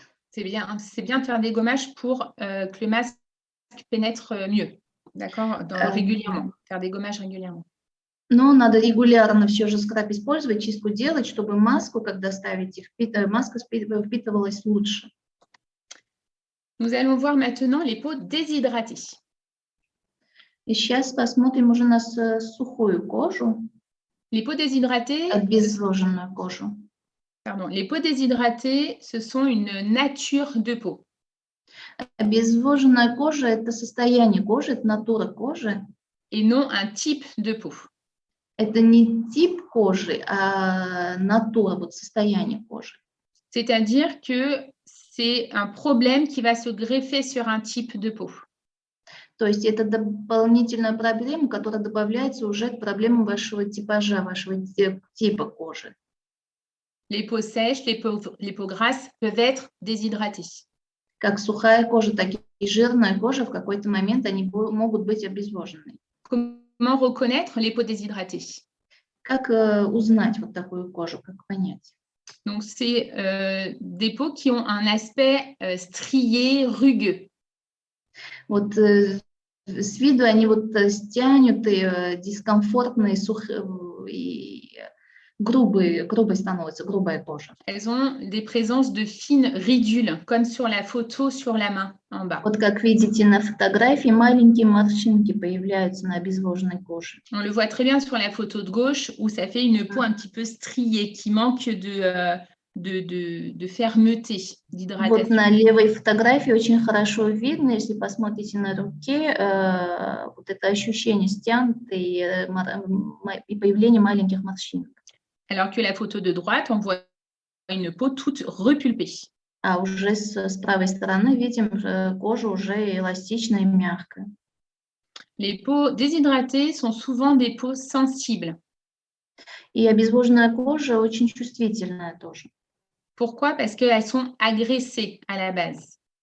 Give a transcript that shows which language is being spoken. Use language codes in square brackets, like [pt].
[fr] C'est bien de faire des gommages pour que le masque pénètre mieux, d'accord, régulièrement, faire des gommages régulièrement. [ru] Но надо регулярно все же скраб использовать, чистку делать, чтобы маску, когда ставите, маска впитывалась лучше. [fr] Nous allons voir maintenant les peaux déshydratées. [ru] И сейчас посмотрим уже на сухую кожу, [fr] Les peaux déshydratées, [ru] обезвоженную кожу. [fr] Pardon. Les peaux déshydratées, ce sont une nature de peau. [ru] Обезвоженная кожа – это состояние кожи, это натура кожи. [fr] Et non un type de peau. [ru] Это не тип кожи, а натура, вот состояние кожи. [fr] C'est-à-dire que c'est un problème qui va se greffer sur un type de peau. [ru] То есть это дополнительная проблема, которая добавляется уже к проблемам вашего типажа, вашего типа кожи. [fr] Les peaux sèches, les peaux grasses peuvent être déshydratées. [ru] Как сухая кожа, так и жирная кожа в какой-то момент они могут быть обезвожены. [fr] Comment reconnaître les peaux déshydratées? [ru] Как узнать вот такую кожу, как понять? [fr] Donc, c'est des peaux qui ont un aspect strié, rugueux. [ru] Вот с виду они вот стянутые, дискомфортные, и грубые становятся, грубая кожа. [fr] Elles ont des présences de fines ridules, comme sur la photo sur la main en bas. [ru] Вот как видите на фотографии, маленькие морщинки появляются на обезвоженной коже. [fr] On le voit très bien sur la photo de gauche où ça fait une peau un petit peu striée qui manque de fermeté, [ru] Вот [fr] d'hydratation. [ru] на левой фотографии очень хорошо видно, если посмотрите на руке, вот это ощущение стянутой и появление маленьких морщинок. [fr] Alors que la photo de droite, on voit une peau toute repulpée. [ru] А уже с правой стороны видим кожа уже эластичная и мягкая. [fr] Les peaux déshydratées sont souvent des peaux sensibles. [ru] И обезвоженная кожа очень чувствительная тоже. [fr] Pourquoi? Parce qu'elles sont agressées à la base.